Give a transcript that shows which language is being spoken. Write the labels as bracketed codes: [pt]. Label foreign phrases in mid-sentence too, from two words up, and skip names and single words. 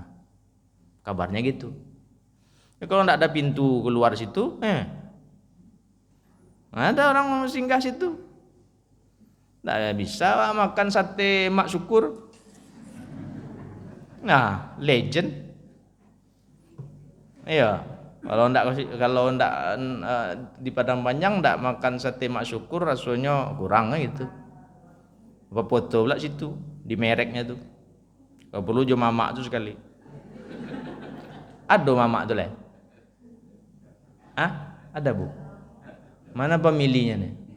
[id] Kabarnya gitu. Kalau enggak ada pintu keluar situ, ada orang singgah situ. Nggak bisa makan sate mak syukur. Nah, legend. Iya. Kalau ndak di Padang Panjang ndak makan sate mak syukur rasanya kurang gitu. Apa foto pula situ di mereknya tuh. [min] Kalau perlu jo mamak tuh sekali. [id] Ada mamak tuh lah. Ah, ada bu. Mana pemilihnya nih?